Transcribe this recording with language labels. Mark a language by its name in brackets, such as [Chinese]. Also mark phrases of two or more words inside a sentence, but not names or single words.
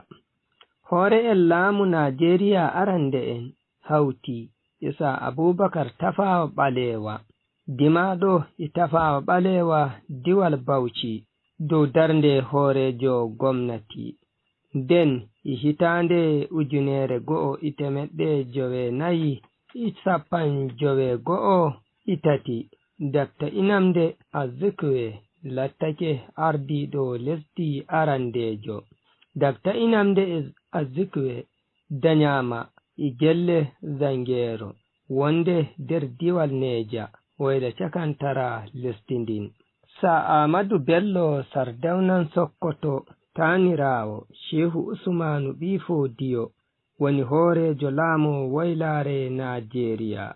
[Fula] Hoore laamu Nigeria arande en hawti Isa Abubakar Tafawa Balewa, dimaɗo Tafawa Balewa diwal Bauchi dow darnde hoorejo gomnati. Nden hitande 1993 Dr. Nnamdi Azikiwe lattake ardiɗo lesdi arandejo. Dr. Nnamdi Azikiwe danyama gelle Zangero wonde der diwal Neja wayla cakantara lesdi ndin. Sa Ahmadu Bello Sardaunan Sokoto tanirawo Shehu Usmanu Bifodiyo woni hoorejo laamu waylare Nigeria.